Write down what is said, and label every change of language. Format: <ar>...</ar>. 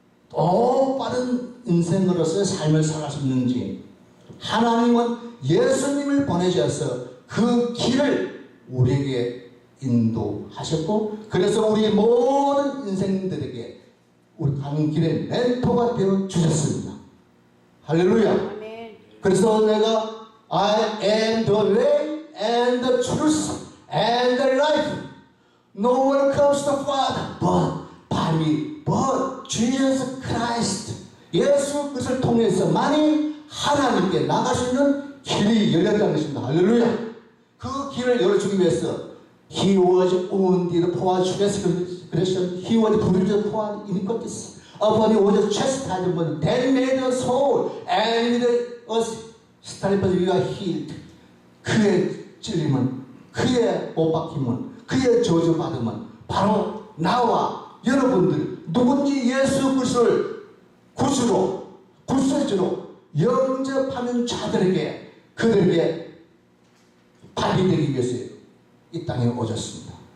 <ko>또 빠른 인생으로서의 삶을 살아갈 수 있는지, 하나님은 예수님을 보내셔서 그 길을 우리에게 인도하셨고, 그래서 우리 모든 인생들에게 우리 가는 길의 멘토가 되어 주셨습니다. 할렐루야. 아멘. 그래서 내가</ko> <en>I am the way and the truth and the life, No one comes to the Father but by me, but Jesus Christ.</en> <ko>예수 그리스도를 통해서만이 하나님께 나갈 수 있는 길이 열렸다는 것입니다. 할렐루야. 그 길을 열어주기 위해서</ko> <en>He was wounded for our transgression. He was bruised for our iniquities. Upon him was chastisement that made us whole, and with us stripes we are healed.</en> <ko>그의 찔림은, 그의 못 박힘은, 그의 저주받음은 바로 나와 여러분들 누군지 예수 그리스도를 구주로, 구세주로 영접하는 자들에게, 그들에게 발이 되기 위해서 이 땅에 오셨습니다.</ko>